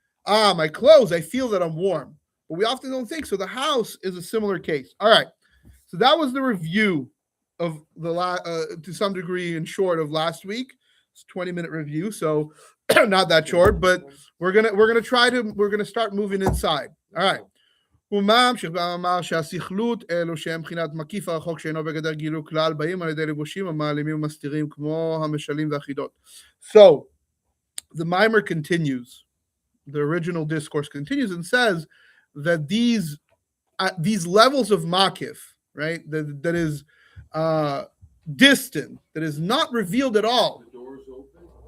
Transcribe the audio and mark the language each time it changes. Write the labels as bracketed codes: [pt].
[en] My clothes, I feel that I'm warm, but we often don't think so. The house is a similar case. All right, so that was the review of the to some degree, in short, of last week. It's a 20-minute review, so not that short, but we're gonna start moving inside. All right. [he] וממשיך ואמר שהסכלות אלו שהם בחינת מקיף הרחוק שאינו בגדר גילו כלל באים על ידי לבושים המעלימים ומסתירים כמו המשלים והחידות. [en] So the mimer continues, the original discourse continues and says that these levels of makif, right, that is distant, that is not revealed at all. The door's open.